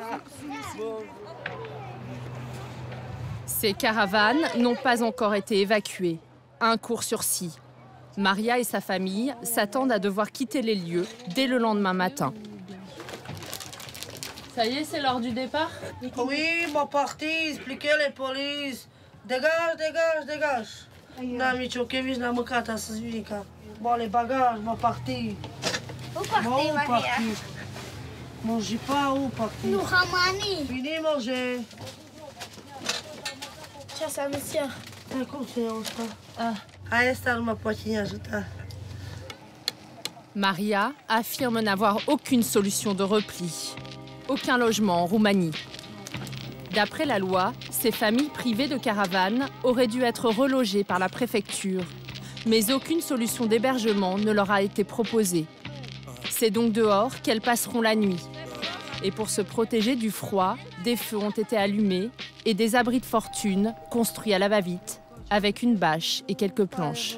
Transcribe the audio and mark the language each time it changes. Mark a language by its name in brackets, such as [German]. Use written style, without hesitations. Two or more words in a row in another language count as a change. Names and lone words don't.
[French] Ces caravanes n'ont pas encore été évacuées. Un court sursis. Maria et sa famille s'attendent à devoir quitter les lieux dès le lendemain matin. Ça y est, c'est l'heure du départ? Oui, mon parti, expliquez les polices. Dégage, dégage, dégage. [Romanian] N-am nicio chemis, n-am mâncat astăzi Vinica. [French] Bon, les bagages, mon parti. Où partez, Maria? Mangez pas, où parti? Nous ramani. Fini manger. [Romanian] Ce asta, monsieur? Cum se iau asta? Hai, asta nu mă poate ajuta. [French] Maria affirme n'avoir aucune solution de repli. Aucun logement en Roumanie. D'après la loi, ces familles privées de caravanes auraient dû être relogées par la préfecture. Mais aucune solution d'hébergement ne leur a été proposée. C'est donc dehors qu'elles passeront la nuit. Et pour se protéger du froid, des feux ont été allumés et des abris de fortune construits à la va-vite, avec une bâche et quelques planches.